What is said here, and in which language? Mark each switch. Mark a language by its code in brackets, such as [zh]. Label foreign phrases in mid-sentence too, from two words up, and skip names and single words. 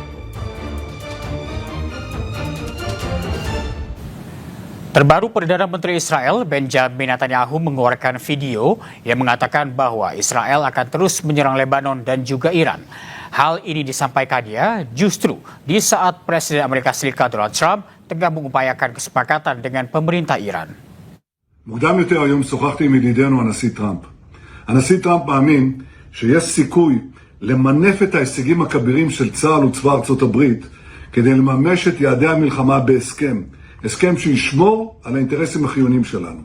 [id] Terbaru, Perdana Menteri Israel Benjamin Netanyahu mengeluarkan video yang mengatakan bahwa Israel akan terus menyerang Lebanon dan juga Iran. Hal ini disampaikannya justru di saat Presiden Amerika Serikat Donald Trump tengah mengupayakan kesepakatan dengan pemerintah Iran. [he] מוקדם יותר היום שוחחתי עם ידידנו הנשיא טראמפ. הנשיא טראמפ מאמין שיש סיכוי למנף את ההישגים הכבירים של צה"ל וצבא ארצות הברית כדי לממש את יעדי המלחמה בהסכם. הסכם שישמור על האינטרסים החיוניים שלנו.